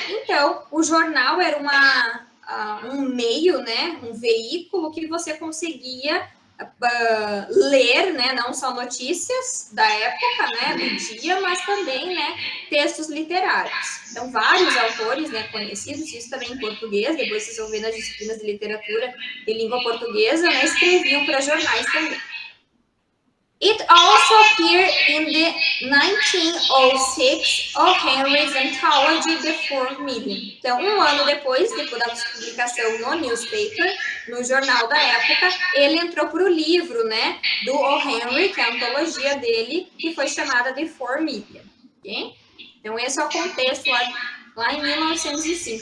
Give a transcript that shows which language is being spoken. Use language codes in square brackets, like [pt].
[pt] Então, o jornal era um meio, né, um veículo que você conseguia ler, né, não só notícias da época, né, do dia, mas também, né, textos literários. Então, vários autores, né, conhecidos, isso também em português, depois vocês vão ver nas disciplinas de literatura de língua portuguesa, né, escreviam para jornais também. [en] It also appeared in the 1906 O. Henry's Anthology, The Four Million. [pt] Então, um ano depois da publicação no newspaper, no jornal da época, ele entrou para o livro, né, do O. Henry, que é a antologia dele, que foi chamada The Four Million. Okay? Então, esse é o contexto lá em 1905.